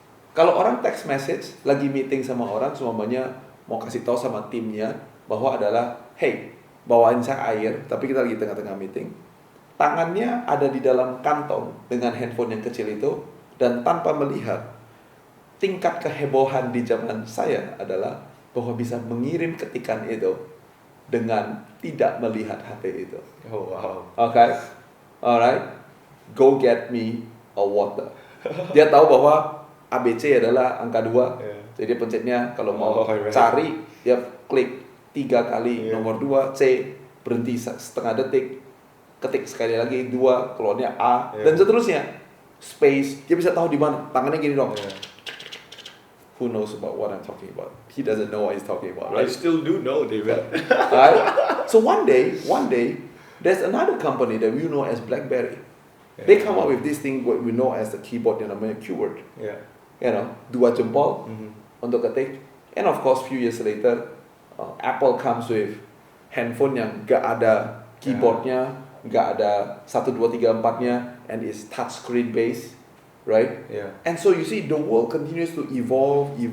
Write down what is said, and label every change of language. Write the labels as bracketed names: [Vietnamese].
[Indonesian] Kalau orang text message lagi meeting sama orang semuanya mau kasih tahu sama timnya bahwa adalah hey bawain saya air tapi kita lagi tengah-tengah meeting, tangannya ada di dalam kantong dengan handphone yang kecil itu dan tanpa melihat. Tingkat kehebohan di zaman saya adalah bahwa bisa mengirim ketikan itu dengan tidak melihat HP itu. [English] Oh wow. Okay, alright, go get me a water. [Indonesian] Dia tahu bahwa ABC adalah angka 2, jadi pencetnya kalau mau cari dia klik 3 kali nomor 2, C berhenti setengah detik, ketik sekali lagi 2, keluarnya A dan seterusnya. Space, dia bisa tahu di mana, tangannya gini dong. [English] Who knows about what I'm talking about? He doesn't know what he's talking about, right? I still do know, David. Right? So one day, there's another company that we know as BlackBerry. They come up with this thing what we know as the keyboard [Indonesian] yang namanya [English] QWERTY. You know, [Indonesian] 2 jempol untuk ketik. [English] And of course, few years later, Apple comes with handphone [Indonesian] yang gak ada keyboardnya, gak ada 1, 2, 3, 4-nya, [English] and it's touchscreen based. Right? And so you see the world continues to evolve.